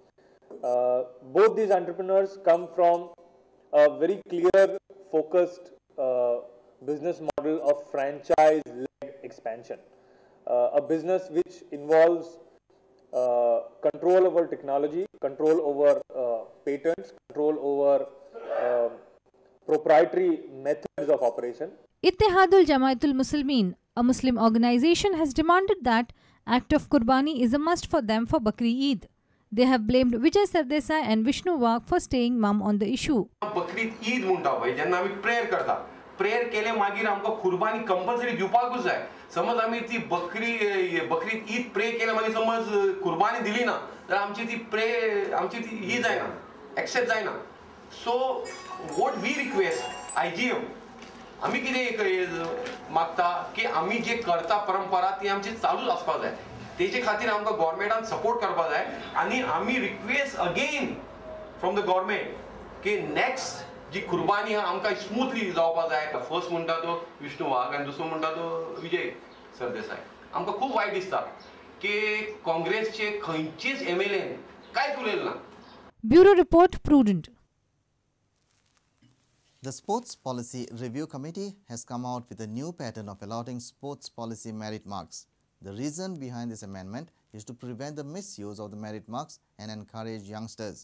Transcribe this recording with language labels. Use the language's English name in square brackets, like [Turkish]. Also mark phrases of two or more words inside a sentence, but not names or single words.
[English] Both these entrepreneurs come from a very clear, focused business model of franchise-led expansion, a business which involves control over technology, control over patents, control over proprietary methods of operation. Ittihadul Jamaatul Muslimin, a Muslim organization, has demanded that act of Qurbani is a must for them for Bakri Eid. They have blamed Vijay Sardesai and Vishnu Wagh for staying mum on the issue. [Konkani] Bakri Eid munda bhai, jenna आमी prayer करता. Prayer केले मागीर आमका कुर्बानी कंपल्सरी दिवपाकूच जाय. समज आमी ती बकरी ईद प्रे केले मागीर समज कुर्बानी दिली ना तर आमची ती ही जायना, एक्सेप्ट जायना. [English] So what we request IGM, [Konkani] आमी कितें मागता की आमी जे करता परंपरा ती आमची चालूच आसपाक जाय. तेजे खातीर आमकां गव्हर्नमेंटान सपोर्ट करपाक जाय आनी आमी [English] request again from the government [Konkani] की नेक्स्ट जी कुर्बानी हा आमकां स्मूथली जावपाक जाय. फर्स्ट म्हणटा तो विष्णू वाघ आनी दुसरो म्हणटा तो विजय सरदेसाय. आमकां खूब वायट दिसता की काँग्रेसचे खंयचेच MLA कांयच उलयलें ना. [English] Bureau Report Prudent. The Sports Policy Review Committee has come out with a new pattern of allotting sports policy merit marks. The reason behind this amendment is to prevent the misuse of the merit marks and encourage youngsters.